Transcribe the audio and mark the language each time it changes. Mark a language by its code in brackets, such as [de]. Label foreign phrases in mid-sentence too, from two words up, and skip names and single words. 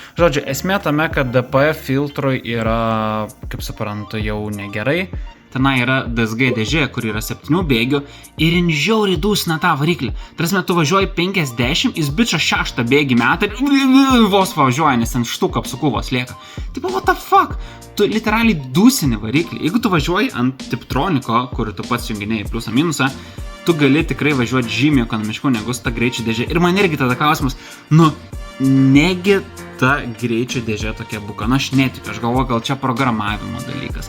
[lt] Žodžiu, esmė tame, kad DPF filtrui yra, kaip suprantu, jau negerai. Tenai yra DSG dėžė, kur yra 7 bėgių ir jin žiauriai dusina tą variklį. Tarsi tu važiuoji 50, jis bičia 6 bėgį metą ir vos važiuoja, nes ten štuka apsukuvos lieka. Tipo, [en] what the fuck? [lt] Tu literaliai dusini variklį. Jeigu tu važiuoji ant Tiptroniko, kur tu pats junginėjai pliusą minusą, tu gali tikrai važiuoti žymiai ekonomiškiau negu ta greičio dėžė. Ir man irgi tada klausimas, negi ta greičio dėžė tokia bukana, aš netikiu, aš galvoju, gal čia programavimo dalykas.